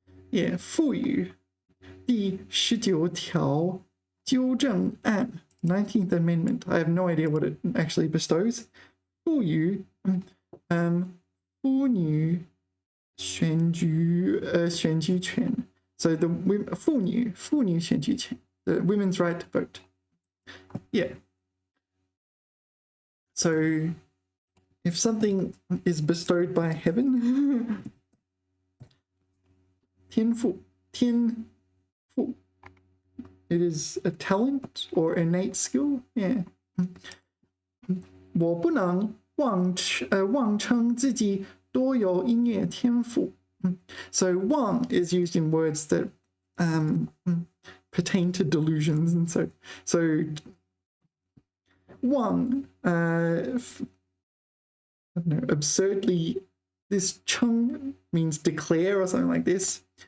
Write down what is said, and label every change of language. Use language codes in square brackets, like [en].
[zh] Yeah, 赋予第19条纠正案 19th Amendment. [en] I have no idea what it actually bestows. [zh] 赋予妇女选举权. [en] So the 妇女选举权, the women's right to vote. Yeah. So if something is bestowed by heaven, 天赋, 天赋. It is a talent or innate skill. Yeah. [zh] 我不能妄称自己多有音乐天赋. [en] So 妄 is used in words that pertain to delusions, and so 妄 I don't know, absurdly, this 称 means declare or something like this.